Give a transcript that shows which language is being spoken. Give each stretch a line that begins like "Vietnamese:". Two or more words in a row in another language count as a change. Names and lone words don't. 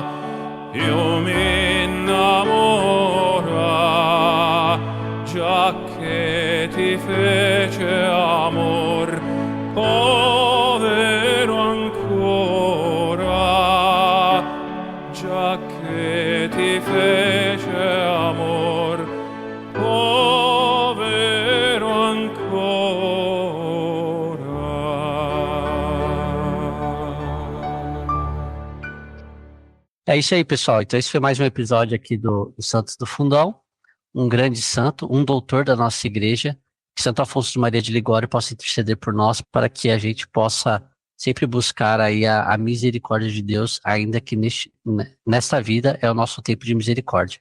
Italian: Io mi innamora, già che ti fece amor, povero ancora, già che ti fece amor, povero ancora.
Portuguese: É isso aí, pessoal. Então, esse foi mais um episódio aqui do Santos do Fundão. Um grande santo, um doutor da nossa igreja. Que Santo Afonso de Maria de Ligório possa interceder por nós para que a gente possa sempre buscar aí a misericórdia de Deus, ainda que nesta vida é o nosso tempo de misericórdia.